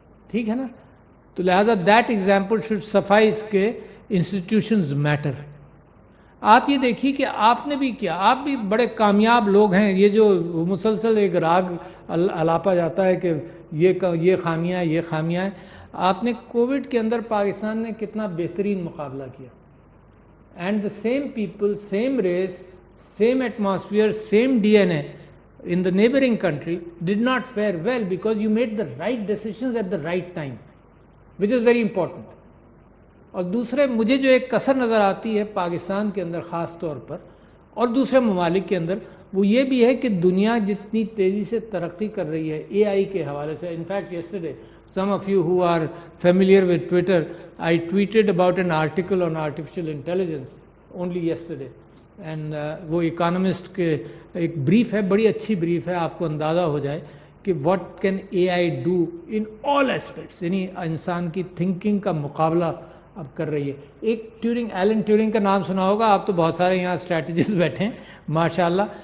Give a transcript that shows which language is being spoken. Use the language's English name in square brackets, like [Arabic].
[Urdu] ٹھیک ہے نا؟ تو لہٰذا [English] That example should suffice کہ institutions matter. [Urdu] آپ یہ دیکھیے کہ آپ نے بھی کیا، آپ بھی بڑے کامیاب لوگ ہیں. یہ جو مسلسل ایک راگ الاپا جاتا ہے کہ یہ خامیاں ہیں، یہ خامیاں ہیں. آپ نے کووڈ کے اندر پاکستان نے کتنا بہترین مقابلہ کیا. [English] And the same people, same race, same atmosphere, same D N A in the neighboring country did not fare well because you made the right decisions at the right time, which is very important. [Urdu] اور دوسرے مجھے جو ایک کسر نظر آتی ہے پاکستان کے اندر خاص طور پر اور دوسرے ممالک کے اندر، وہ یہ بھی ہے کہ دنیا جتنی تیزی سے ترقی کر رہی ہے اے آئی کے حوالے سے. [English] In fact yesterday some of you who are familiar with Twitter, I tweeted about an article on artificial intelligence only yesterday. [Urdu] And وہ اکانومسٹ کے ایک بریف ہے، بڑی اچھی بریف ہے، آپ کو اندازہ ہو جائے کہ [English] What can A I do in all aspects. [Urdu] یعنی انسان کی تھنکنگ کا مقابلہ اب کر رہی ہے. ایک ایلن ٹیورنگ کا نام سنا ہوگا آپ، تو بہت سارے یہاں اسٹریٹجسٹ بیٹھے ہیں ماشاء اللہ.